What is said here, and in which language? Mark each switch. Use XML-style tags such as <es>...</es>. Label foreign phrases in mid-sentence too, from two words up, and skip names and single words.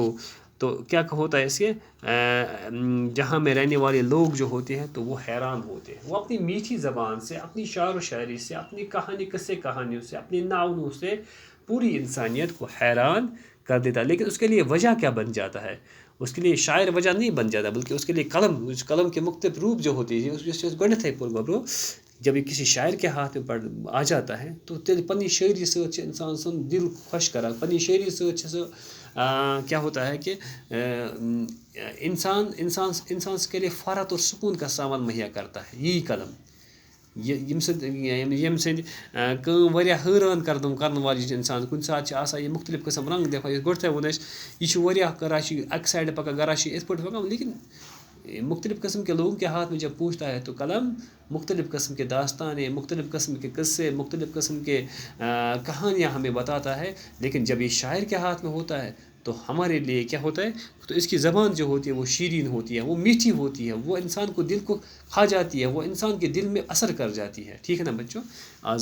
<ur>تو کیا ہوتا ہے اس کے جہاں میں رہنے والے لوگ جو ہوتے ہیں تو وہ حیران ہوتے ہیں، وہ اپنی میٹھی زبان سے، اپنی شعر و شاعری سے، اپنی کہانیوں سے، اپنی ناولوں سے پوری انسانیت کو حیران کر دیتا ہے۔ لیکن اس کے لیے وجہ کیا بن جاتا ہے؟ اس کے لیے شاعر وجہ نہیں بن جاتا، بلکہ اس کے لیے قلم کے مختلف روپ جو ہوتی ہے، اس</ur> <ks>گۄڈنیٚتھٕے پوٚر گۄبرو</ks> <ur>جب یہ کسی شاعر کے ہاتھ میں آ جاتا ہے، تو</ur> <ks>تیٚلہِ پننی شاعری سۭتۍ چھِ انسان سُنٛد دل خوش کران، پننی شاعری سۭتۍ چھِ سُہ</ks> <ur>کیا ہوتا ہے کہ انسان کے لیے فرحت اور سکون کا سامان مہیا کرتا ہے یہی قلم،</ur> <ks>ییٚمہِ سۭتۍ کٲم واریاہ حٲران کرن واجیٚنۍ چھِ انسان، کُنہِ ساتہٕ چھِ آسان یہِ مختلف قٕسم رنٛگ دِوان، یُس گۄڈٕنیٚتھٕے ووٚن اَسہِ یہِ چھُ واریاہ کران چھِ اَکہِ سایڈٕ پکان گرا چھِ یِتھ پٲٹھۍ پکان،</ks> <ur>لیکن مختلف قسم کے لوگوں کے ہاتھ میں جب پہنچتا ہے تو قلم مختلف قسم کے داستانیں، مختلف قسم کے قصے، مختلف قسم کے کہانیاں ہمیں بتاتا ہے۔ لیکن جب یہ شاعر کے ہاتھ میں ہوتا ہے تو ہمارے لیے کیا ہوتا ہے، تو اس کی زبان جو ہوتی ہے وہ شیرین ہوتی ہے، وہ میٹھی ہوتی ہے، وہ انسان کو دل کو کھا جاتی ہے، وہ انسان کے دل میں اثر کر جاتی ہے، ٹھیک ہے نا بچوں۔</ur>